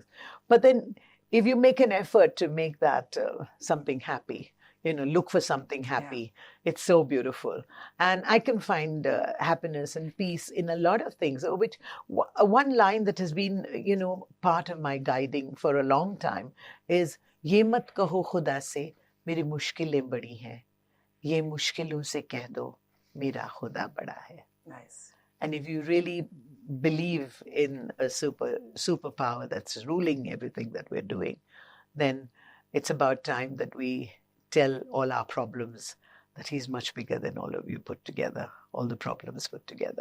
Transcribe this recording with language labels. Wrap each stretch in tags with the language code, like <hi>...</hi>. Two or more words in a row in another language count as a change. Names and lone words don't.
<en>But then if you make an effort to make that something happy, look for something happy, it's so beautiful. And I can find happiness and peace in a lot of things, which one line that has been, part of my guiding for a long time is,</en> <ur>یہ مت کہو خدا سے، میری مشکلیں بڑی ہیں. یہ مشکلوں سے کہہ دو، میرا خدا بڑا ہے.</ur> <en>Nice. And if you really believe in a superpower that's ruling everything that we're doing, then it's about time that we tell all our problems that he's much bigger than all of you put together, all the problems put together.</en>